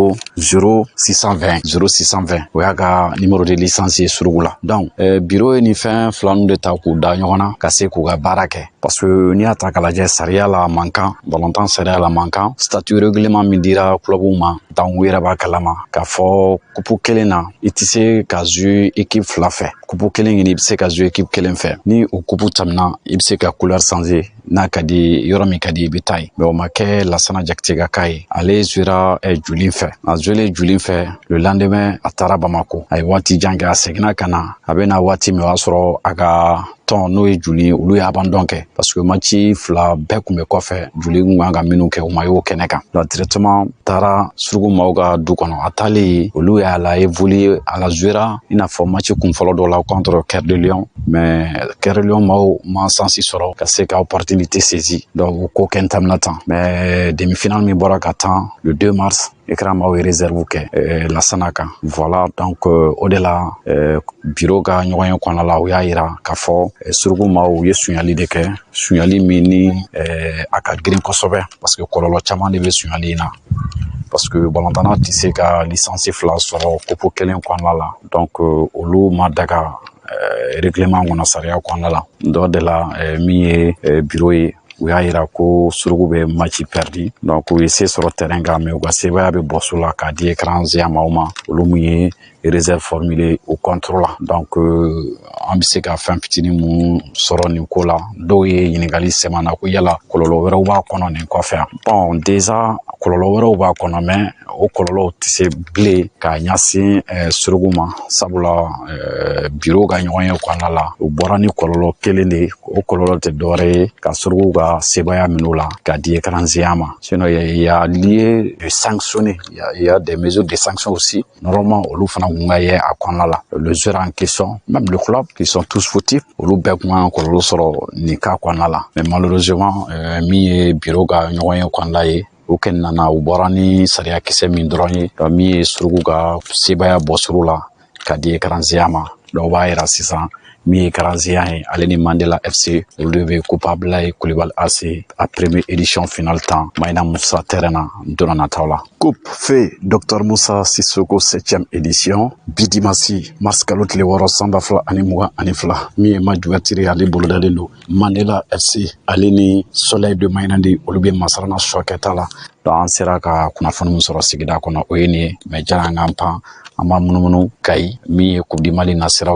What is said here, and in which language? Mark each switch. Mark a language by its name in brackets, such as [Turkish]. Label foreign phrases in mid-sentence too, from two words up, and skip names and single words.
[Bambara] 0620 o y'a ka [French] numéro de licence [Bambara] ye Surugu la donc bureau ye nin fɛn fila ninnu de ta k'u da ɲɔgɔn na ka se k'u ka baara kɛ [French] parce que [Bambara] n'i y'a ta k'a lajɛ sariya la a man kan balontan sariya la a man kan [French] statut règlement [Bambara] min dira clubw ma donc u yɛrɛ b'a kalama k'a fɔ kupu kelen na i tɛ se ka jouer équipe fila fɛ kupu kelen ɲini i bɛ se ka jouer équipe kelen fɛ ni o kupu tɛmɛna i bɛ se ka [French] couleur changer [Bambara] n'a ka di yɔrɔ min ka di i bɛ taa yen mais o ma kɛ Lasana Jakite ka cas ye ale jouera Juli fɛ a jouer Juli fɛ [French] le lendemain [Bambara] a taara Bamako a ye waati jan kɛ a seginna ka na a bɛ na waati min o y'a sɔrɔ a ka tɔn n'o ye Juli olu ye abandon kɛ [French] parce que [Bambara] match fila bɛɛ kun bɛ kɔfɛ Juli kun kan ka minnu kɛ u ma y'o kɛnɛ kan donc directement taara Surugu maaw ka du kɔnɔ a taalen olu y'a la évoluer a la jouera i n'a fɔ match kun fɔlɔ dɔ la contre Cœur de Lion mais Cœur de Lion maaw ma sansi sɔrɔ ka se ka [French] opportunité saisi [Bambara] donc o ko kɛ tɛmɛna tan mais demi-finale min bɔra ka tan [French] le 2 mars [Bambara] écran maaw ye réserve kɛ Lasana kan voilà donc o de la bureau ka ɲɔgɔn ye kɔnɔna la u y'a yira k'a fɔ Surugu maaw ye suɲali de kɛ suɲali min ni a ka girin kosɛbɛ [French] parce que [Bambara] kɔlɔlɔ caman de bɛ suɲali in na [French] parce que [Bambara] balontanna tɛ se ka licence fila sɔrɔ kopo kelen kɔnɔna la donc olu ma daga règlement kɔnɔ sariya kɔnɔna la dɔ de la min ye bureau ye u y'a yira ko Surugu bɛ [French] match perdu [Bambara] donc u ye se sɔrɔ terrain kan mais u ka sebaya bɛ bɔso la k'a di écran géant maaw ma olu min ye [French] réserve formulée au contre [Bambara] la donc an bɛ se ka fɛn fitinin mun sɔrɔ nin ko la dɔw ye ɲininkali sɛmana ko yala kɔlɔlɔ wɛrɛw b'a kɔnɔ nin kɔfɛ [French] bon déjà [Bambara] kɔlɔlɔ wɛrɛw b'a kɔnɔ mais o kɔlɔlɔw tɛ se bilen k'a ɲɛsin Surugu ma sabula bureau ka ɲɔgɔn ye kɔnɔna la u bɔra ni kɔlɔlɔ kelen de ye o kɔlɔlɔ tɛ dɔwɛrɛ ye ka Surugu ka sebaya minɛ la k'a di écran géant ma [French] sinon il y a lieu de sanctionner il y a des mesures de sanction aussi normalement [Bambara] olu fana kun ka ye a kɔnɔna la [French] le joueur en question même le club qui sont tous fautifs [Bambara] olu bɛɛ kun ka kɔlɔlɔ sɔrɔ nin cas kɔnɔna la [French] mais malheureusement [Bambara] min ye bureau ka ɲɔgɔn ye kɔnɔna ye o kɛ nana u bɔra ni sariya kisɛ min dɔrɔn ye min ye Surugu ka sebaya bɔ suru la ka di écran géant ma donc o b'a yira sisan min ye écran géant ye ale ni Mandela FC olu bɛ Kopa Ablaye Kulibali AC [French] a première édition finale temps [Bambara] Maïna Moussa terrain na don nataw la coupe fait Dr Moussa Sissoko [French] 7e édition [Bambara] bi dimanche mars kalo tile 6 samba fila ani 22 min ye [French] match d'ouverture [Bambara] ale bolodalen don Mandela FC ale ni Soleil de Maïnandi olu bɛ masarana sɔkɛta la donc an sera ka kunnafoni min sɔrɔ sigida kɔnɔ o ye nin ye mais jara an k'an pan an b'a munumunu Kayi min ye coupe du Mali nasiraw